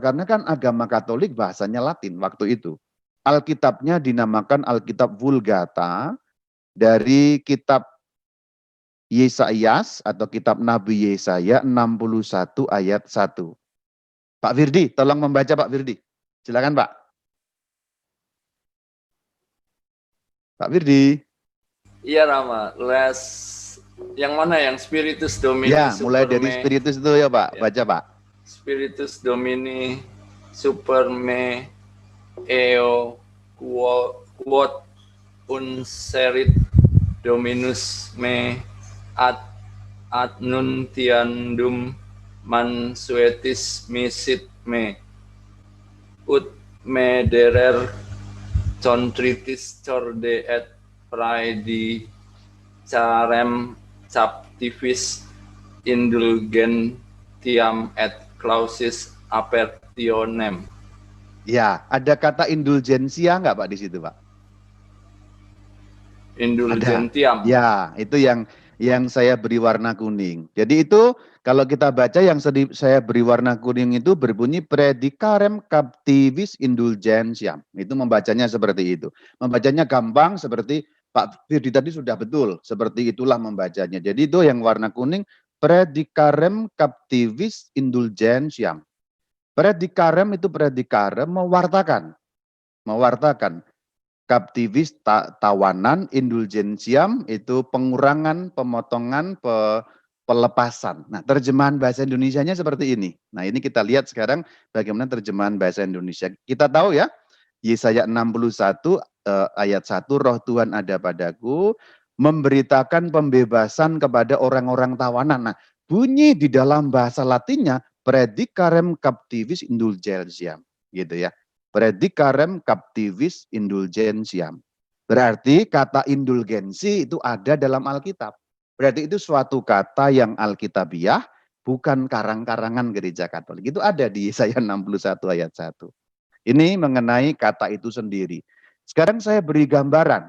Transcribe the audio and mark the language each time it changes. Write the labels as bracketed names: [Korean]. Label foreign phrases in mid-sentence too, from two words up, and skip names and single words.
[Indonesian] Karena kan agama Katolik bahasanya Latin waktu itu. Alkitabnya dinamakan Alkitab Vulgata dari kitab Yesayas atau kitab Nabi Yesaya 61 ayat 1. Pak Firdi, tolong membaca Pak Firdi. Silakan Pak. Pak Firdi. Iya Rama, yang mana yang [Latin] Spiritus Domini [Indonesian] Ya, mulai Super dari Me, Spiritus itu ya Pak. Ya. Baca Pak. [Latin] Spiritus Domini Super Me Eo Quod Unserit Dominus Me ad nuntiandum mansuetis misit me ut me derer contritis corde et praedi carem captivis indulgentiam et clausis apertionem. [Indonesian] Ya, ada kata indulgensia enggak Pak di situ Pak? Indulgentiam. Ada. Ya, itu yang saya beri warna kuning. Jadi itu kalau kita baca yang saya beri warna kuning itu berbunyi [Latin] predicarem captivis indulgentiam. [Indonesian] Itu membacanya seperti itu. Membacanya gampang seperti Pak Firdi tadi sudah betul. Seperti itulah membacanya. Jadi itu yang warna kuning [Latin] predicarem captivis indulgentiam. [Indonesian] Predicarem itu predicarem mewartakan. Mewartakan. Captivis tawanan, indulgensiam itu pengurangan, pemotongan, pelepasan. Nah, terjemahan bahasa Indonesianya seperti ini. Nah, ini kita lihat sekarang bagaimana terjemahan bahasa Indonesia. Kita tahu ya, Yesaya 61 ayat 1, Roh Tuhan ada padaku, memberitakan pembebasan kepada orang-orang tawanan. Nah, bunyi di dalam bahasa Latinnya, [Latin] predicarem captivis indulgentiam. [Indonesian] Gitu ya. [Latin] Predicarem captivis indulgentiam. [Indonesian] Berarti kata indulgensi itu ada dalam Alkitab. Berarti itu suatu kata yang alkitabiah, bukan karang-karangan gereja Katolik. Itu ada di Yesaya 61 ayat 1. Ini mengenai kata itu sendiri. Sekarang saya beri gambaran.